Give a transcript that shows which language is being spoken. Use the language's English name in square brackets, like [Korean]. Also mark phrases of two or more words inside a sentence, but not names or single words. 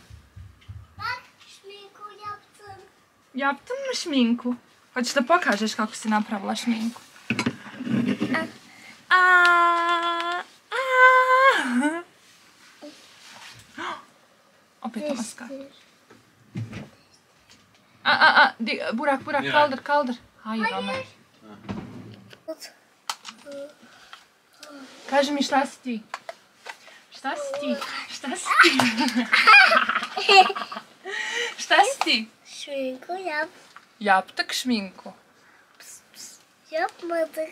[Bosnian] Šminku japcem. Japcem na šminku. Hoćeš da pokažeš kako si napravila šminku? Opet to maskara. [Turkish] Burak, kaldır. Hayır Ömer. [Bosnian] Kaži mi šta si ti? Šta si ti? Šta si ti? Šminku jap. [Turkish] Yaptık šminku. Yapmadık.